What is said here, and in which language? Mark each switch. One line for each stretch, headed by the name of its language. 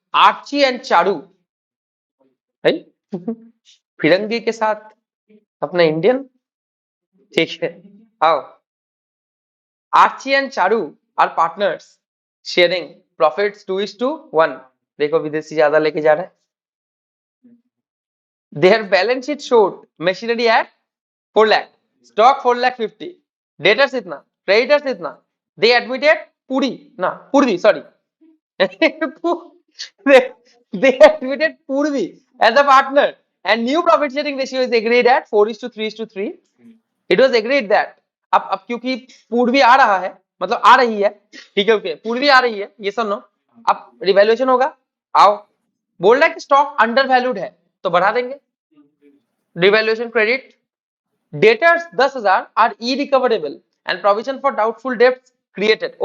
Hindi: Archie and Charu, फिरंगी के साथ अपना इंडियन, ठीक है, आओ।
English: Archi and Charu are partners sharing profits 2:1।
Hindi: देखो विदेशी ज्यादा लेके जा रहा है।
English: Their balance sheet showed machinery at 4 lakh, stock 4,50,000, debtors इतना, creditors इतना। They admitted Purvi, sorry. they admitted Purvi as a partner, and new profit sharing ratio is agreed at 4:3:3। It was agreed that
Hindi: अब क्योंकि पूर्वी आ रहा है, मतलब आ रही है, ठीक है, ओके, पूर्वी आ रही है, ये सुनो, अब रिवैल्यूएशन होगा। आओ, बोल रहा है कि स्टॉक अंडर वैल्यूड है, तो बढ़ा देंगे revaluation credit.
English: Debtors 10,000 are irrecoverable and provision for doubtful debts created.